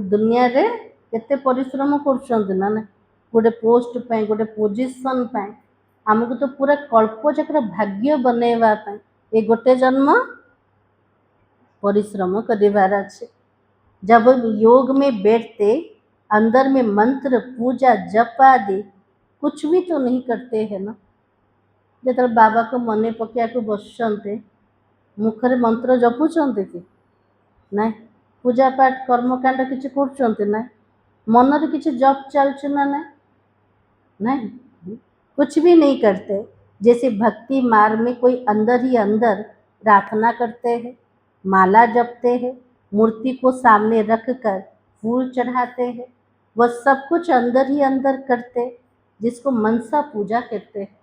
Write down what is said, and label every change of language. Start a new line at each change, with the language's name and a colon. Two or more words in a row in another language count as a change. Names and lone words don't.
Odia: ଦୁନିଆ ରେ କେତେ ପରିଶ୍ରମ କରୁଛନ୍ତି ନା ନା ଗୋଟେ ପୋଷ୍ଟ ପାଇଁ ଗୋଟେ ପୋଜିସନ ପାଇଁ ହମକୁ ତ ପୁରା କଳ୍ପ ଚକ୍ର ଭାଗ୍ୟ ବନେଇବା ପାଇଁ ଏ ଗୋଟେ ଜନ୍ମ ପରିଶ୍ରମ କରିବାର ଅଛି।
Hindi: जब हम योग में बैठते, अंदर में मंत्र पूजा जप आदि कुछ भी तो नहीं करते हैं ना।
Odia: ଯେତେବେଳେ ବାବାକୁ ମନେ ପକେଇବାକୁ ବସୁଛନ୍ତି, ମୁଖରେ ମନ୍ତ୍ର ଜପୁଛନ୍ତି କି ନାଇଁ? ପୂଜା ପାଠ କର୍ମକାଣ୍ଡ କିଛି କରୁଛନ୍ତି ନା? ମନରେ କିଛି ଜପ ଚାଲୁଛି ନା ନାଇଁ?
Hindi: नहीं, कुछ भी नहीं करते। जैसे भक्ति मार्ग में कोई अंदर ही अंदर प्रार्थना करते हैं, माला जपते हैं, मूर्ति को सामने रख कर फूल चढ़ाते हैं, वह सब कुछ अंदर ही अंदर करते, जिसको मनसा पूजा कहते हैं।